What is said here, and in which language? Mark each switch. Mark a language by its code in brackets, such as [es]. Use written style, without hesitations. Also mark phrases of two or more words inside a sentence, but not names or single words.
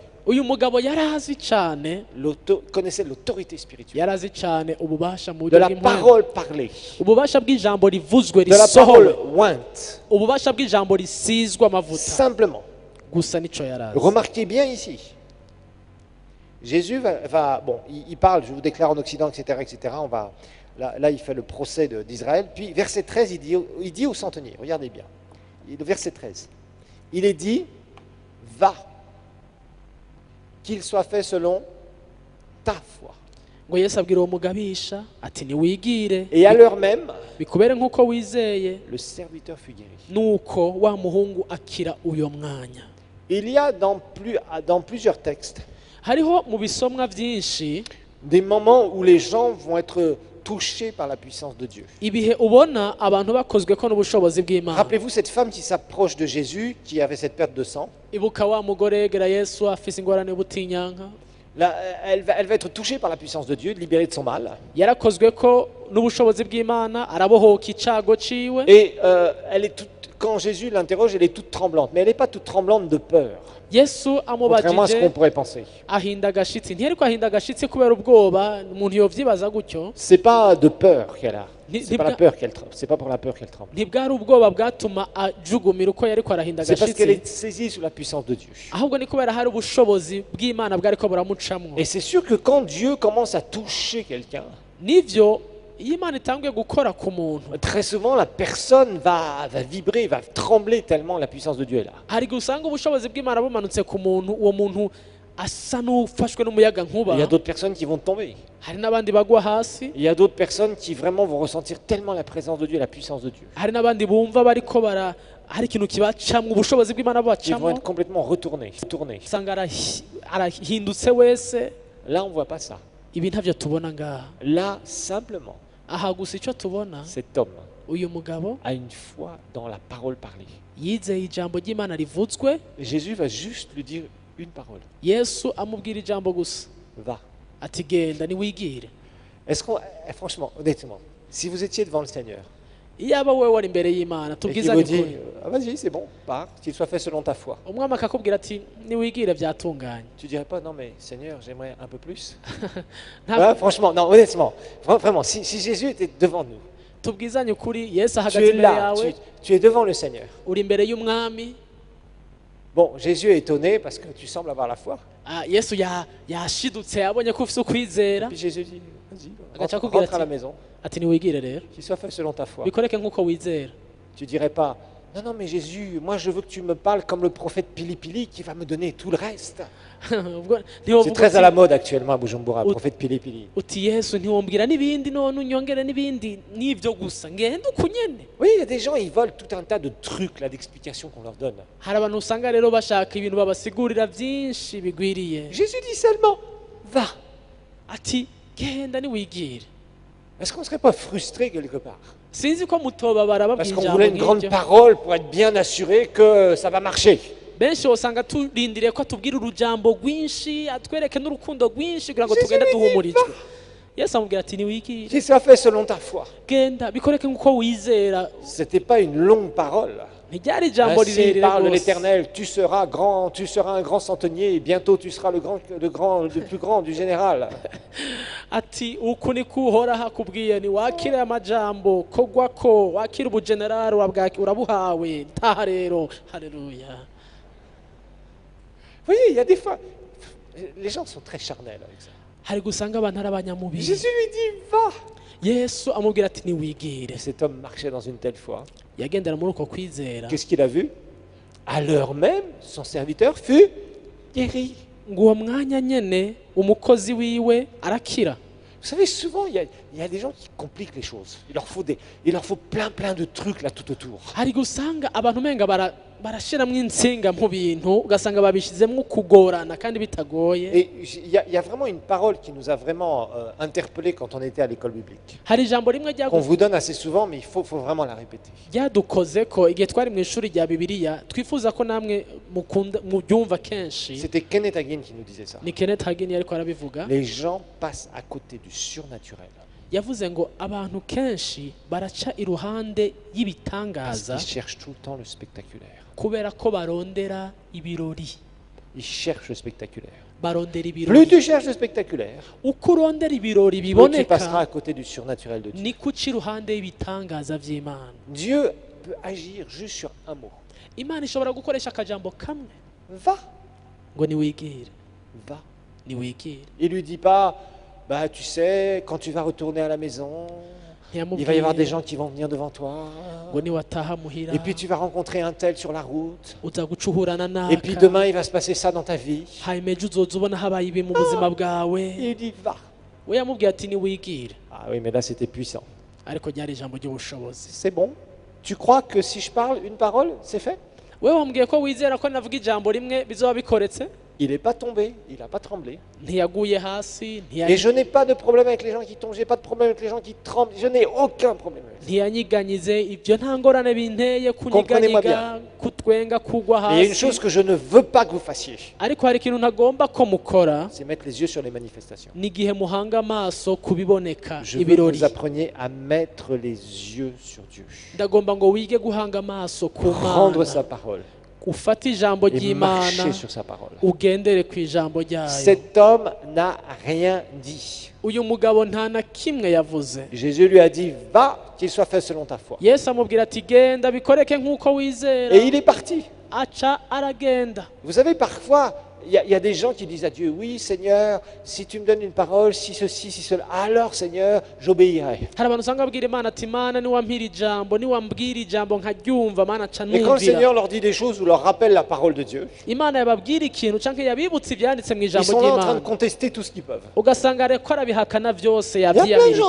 [rn] uyu mugabo yari azi cyane [fr] connaissait l'autorité spirituelle. [rn] yari azi cyane ububasha mu [fr] De [rn] buryo [fr] la [rn] bw'impwemu [fr] parole parlée. [rn] ububasha bw'ijambo rivuzwe [fr] De la parole [rn] risohowe [fr] ointe. [rn] ububasha bw'ijambo risizwe amavuta [fr] Simplement. [rn] gusa nico yari azi [fr] Remarquez bien ici. Jésus bon, il parle, je vous déclare en Occident, etc., etc. Là, il fait le procès d'Israël. Puis, verset 13, il dit au centenier, regardez bien, le verset 13, il est dit, va, qu'il soit fait selon ta foi. [rn] ngo yesu abwira uwo mugabisha ati niwigire [fr] Et à l'heure même, [rn] bikubere nk'uko wizeye [fr] le serviteur fut guéri. [rn] nuko wa muhungu akira uyo mwanya [fr] Il y a dans plusieurs textes [rn] hariho mu bisomwa byinshi [fr] des moments où les gens vont être touchés par la puissance de Dieu. [rn] ibihe ubona abantu bakozwe ko n'ubushobozi bw'imana [fr] Rappelez-vous cette femme qui s'approche de Jésus, qui avait cette perte de sang. [rn] ibuka wa mugore yegera yesu afise ingorane y'ubutinyanka [fr] Là, elle va être touchée par la puissance de Dieu, libérée de son mal. [rn] yarakozwe ko n'ubushobozi bw'imana arabohoka icago ciwe [fr] Et elle est quand Jésus l'interroge, elle est toute tremblante. Mais elle n'est pas toute tremblante de peur, [rn] yesu [fr] contrairement à ce qu'on [rn] amubajije [fr] pourrait penser. [rn] ahinda agashitsi ntiyariko ahinda agashitsi kubera ubwoba umuntu yovyibaza gutyo [fr] C'est pas de peur qu'elle a. Ni- C'est pas ni- la peur qu'elle tremble. C'est pas pour la peur qu'elle tremble. [rn] ntibwari ubwoba bwatuma ajugumira uko yariko arahinda [fr] C'est parce qu'elle [rn] agashitsi [fr] est saisie sous la puissance de Dieu. [rn] ahubwo ni kubera hari ubushobozi bw'imana bwariko buramucamwo [fr] Et c'est sûr que quand Dieu commence à toucher quelqu'un, [rn] nivyo iyo imana itanguye gukora ku muntu [fr] très souvent la personne va vibrer, va trembler tellement la puissance de Dieu est là. [rn] hari igihe usanga ubushobozi bw'imana bumanutse ku muntu uwo muntu asa n'ufashwe n'umuyaga nkuba [fr] Il y a d'autres personnes qui vont tomber. [rn] hari n'abandi bagwa hasi [fr] Il y a d'autres personnes qui vraiment vont ressentir tellement la présence de Dieu, la puissance de Dieu. [rn] hari n'abandi bumva bariko hari ikintu kibacamwo ubushobozi bw'imana [fr] Ils vont [rn] bubacamwo [fr] être complètement retournés. [rn] usanga arahindutse wese [fr] Là, on ne voit pas ça. [rn] ibi ntavyo tubona ngaha [fr] Là, simplement, [rn] aha gusa icyo tubona [fr] cet homme [rn] uyu mugabo [fr] a une foi dans la parole parlée. [rn] yizeye ijambo ry'imana rivutswe [fr] Jésus va juste lui dire une parole. [rn] yesu amubwira ijambo gusa [fr] Va. [rn] ati genda niwigire [fr] Est-ce qu'on, franchement, honnêtement, si vous étiez devant le Seigneur [rn] iyaba wowe wari imbere y'imana [fr] et qu'il [rn] tubwizanye [fr] vous dit, [rn] ukuri [fr] ah, vas-y, c'est bon, pars, qu'il soit fait selon ta foi, [rn] umwami akakubwira ati niwigire byatunganye [fr] tu dirais pas, non mais Seigneur, j'aimerais un peu plus. [rn] Nta- [fr] Ouais, franchement, non, honnêtement, vraiment, si Jésus était devant nous, [rn] tubwizanye ukuri yesu [fr] tu [rn] ahagaze [fr] es [rn] imbere [fr] là, [rn] yawe [fr] tu es devant le Seigneur. [rn] uri imbere y'umwami [fr] Bon, Jésus est étonné parce que tu sembles avoir la foi. [rn] yesu yashidutse yabonye ko ufite ukwizera [fr] Puis Jésus dit, vas-y, [rn] Agaca [fr] rentre, [rn] akubwira [fr] rentre à la [rn] ati [fr] maison, [rn] ati niwigire rero [fr] qu'il soit fait selon ta foi. [rn] bikoreke nk'uko wizera [fr] Tu dirais pas, non, non, mais Jésus, moi je veux que tu me parles comme le prophète Pili Pili qui va me donner tout le reste. [rn] Ubwo [fr] C'est [rn] ntiwovuga [fr] très à [rn] uti- [fr] la mode actuellement à Bujumbura, le Ou- prophète Pili Pili. [rn] uti yesu ntiwombwira n'ibindi none unyongere n'ibindi n'ibyo gusa ngende uku nyene [fr] Oui, il y a des gens, ils volent tout un tas de trucs, là, d'explications qu'on leur donne. [rn] hari abantu usanga rero bashaka ibintu babasigurira byinshi bigwiriye [fr] Jésus dit seulement, va. [rn] ati genda niwigire [fr] Est-ce qu'on ne serait pas frustré quelque part? [rn] sinzi ko mutobabara [fr] Parce [rn] babwira [fr] qu'on [rn] ijambo [fr] voulait une grande [rn] nk'iryo [fr] parole pour être bien assuré que ça va marcher. [rn] benshi usanga turindiriye ko atubwira urujambo rwinshi atwereke n'urukundo rwinshi kugira ngo [fr] Jésus [rn] tugende [fr] lui dit, [rn] duhumurijwe [fr] va. [rn] yesu amubwira ati niwigire [fr] Qu'il soit fait selon ta foi. [rn] genda bikoreke nk'uko wizera [fr] C'était pas une longue parole. [rn] ntiryari ijambo [fr] Ainsi [rn] rirerire [fr] parle [rn] rwose [fr] l'Éternel, tu seras grand, tu seras un grand centenier, et bientôt tu seras le plus grand du général. [rn] ati uku niko uhoraho akubwiye ni wakire amajambo kogwa ko wakire ubugenerali urabuhawe ntaha rero haleluya [fr] Vous voyez, il y a des fois, les gens sont très charnels avec ça. [rn] hari gusanga abantu ari abanyamubiri [fr] Jésus lui dit, va. [rn] yesu amubwira ati niwigire [fr] Et cet homme marchait dans une telle foi. [rn] yagendera muri uko kwizera [fr] Qu'est-ce qu'il a vu? À l'heure même, son serviteur fut guéri. [rn] ngo uwo mwanya nyene umukozi wiwe arakira [fr] Vous savez, souvent, il y a des gens qui compliquent les choses. Il leur faut plein de trucs là tout autour. [rn] hari gusanga abantu umenga barashiramwo insinga mu bintu ugasanga babishizemwo kugorana kandi bitagoye [fr] Et il y a vraiment une parole qui nous a vraiment interpellés quand on était à l'école biblique. [rn] hari ijambo rimwe [fr] Qu'on vous donne assez souvent, mais il faut vraiment la répéter. [rn] ryadukoze ko igihe twari mu ishuri rya bibiliya twifuza ko namwe mubyumva kenshi [fr] C'était Kenneth Hagin qui nous disait ça. [rn] ni Kenneth Hagin yariko arabivuga [fr] Les gens passent à côté du surnaturel [rn] yavuze ngo abantu kenshi baraca iruhande [fr] parce [rn] y'ibitangaza [fr] qu'ils cherchent tout le temps le spectaculaire. [rn] kubera ko barondera ibirori [fr] Ils cherchent le spectaculaire. [rn] barondera [fr] Plus [rn] ibirori [fr] tu cherches le spectaculaire, [rn] uko urondera ibirori [fr] plus tu passeras à [rn] biboneka [fr] côté du surnaturel de Dieu. [rn] niko uca iruhande y'ibitangaza by'imana [fr] Dieu peut agir juste sur un mot. [rn] imana ishobora gukoresha akajambo kamwe [fr] Va, [rn] ngo niwigire [fr] va. [rn] niwigire [fr] Il lui dit pas, bah tu sais, quand tu vas retourner à la maison, il va y avoir des gens qui vont venir devant toi. [rn] ngo niwataha muhira [fr] Et puis tu vas rencontrer un tel sur la route. [rn] uza guca uhurana [fr] Et puis [rn] naka [fr] demain, il va se passer ça dans ta vie. [rn] hanyuma ejo uzoza ubona habaye ibi mu buzima bwawe [fr] Il dit, va. [rn] we yamubwiye ati niwigire [fr] Ah oui, mais là, c'était puissant. [rn] ariko ryari ijambo ry'ubushobozi [fr] C'est bon. Tu crois que si je parle une parole, c'est fait? [rn] we wambwiye ko wizera ko navuga ijambo rimwe bizoba bikoretse [fr] Il n'est pas tombé, il n'a pas tremblé. [rn] ntiyaguye hasi [fr] Et je n'ai pas de problème avec les gens qui tombent, je n'ai pas de problème avec les gens qui tremblent, je n'ai aucun problème avec ça. [rn] ntiyanyiganyize ibyo nta ngorane binteye [fr] Comprenez-moi [rn] kunyiganyiga kutwenga kugwa [fr] Mais il y a une [rn] hasi [fr] chose que je ne veux pas que vous fassiez, [rn] ariko hari ikintu ntagomba ko mukora [fr] c'est mettre les yeux sur les manifestations. [rn] n'igihe muhanga amaso ku biboneka [fr] Je veux que [rn] ibirori [fr] vous appreniez à mettre les yeux sur Dieu, [rn] ndagomba ngo wige guhanga amaso ku [fr] prendre [rn] mana [fr] sa parole [rn] ufate ijambo [fr] et [rn] ry'imana [fr] marcher sur sa parole. [rn] ugendere ku ijambo ryayo [fr] Cet homme n'a rien dit. [rn] uyu mugabo nta na kimwe yavuze [fr] Jésus lui a dit, va, qu'il soit fait selon ta foi. [rn] yesu amubwira ati genda bikoreke nk'uko wizera [fr] Et il est parti. [rn] aca aragenda [fr] Vous savez, parfois, il y a des gens qui disent à Dieu, oui Seigneur, si tu me donnes une parole, si ceci, si cela, alors Seigneur, j'obéirai. [rn] hari abantu usanga babwira imana ati mana niwampira ijambo niwambwira ijambo nkaryumva mana aca [fr] Et quand le [rn] numvira [fr] Seigneur leur dit des choses ou leur rappelle la parole de Dieu, [rn] imana yababwira ikintu canke yabibutsa ivyanditse mu [fr] ils [rn] ijambo [fr] sont là en train de [rn] ry'imana [fr] contester tout ce qu'ils peuvent. [rn] ugasanga ariko arabihakana vyose [fr] Il y a plein de gens [rn] yavyiyamirije